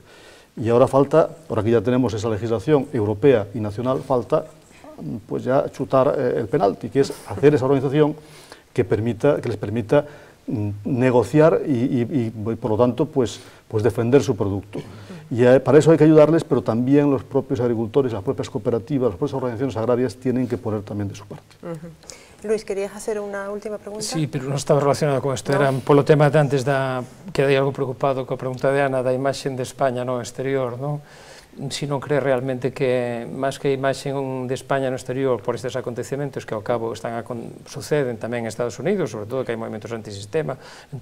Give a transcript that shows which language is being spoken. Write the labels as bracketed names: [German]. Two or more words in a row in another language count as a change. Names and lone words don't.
[Spanish] Y ahora falta, por aquí ya tenemos esa legislación europea y nacional, falta pues ya chutar el penalti, que es hacer esa organización que les permita negociar y por lo tanto, pues defender su producto. Y para eso hay que ayudarles, pero también los propios agricultores, las propias cooperativas, las propias organizaciones agrarias tienen que poner también de su parte. Luis, ¿querías hacer una última pregunta? [Galician] Sí, pero non estaba relacionado con isto, era polo tema de antes que hai algo preocupado coa pregunta de Ana da imaxe de España no exterior, non? Si non cree realmente que, máis que a imaxe de España no exterior por estes acontecementos que ao cabo suceden tamén en Estados Unidos, sobre todo que hai movimentos antisistema en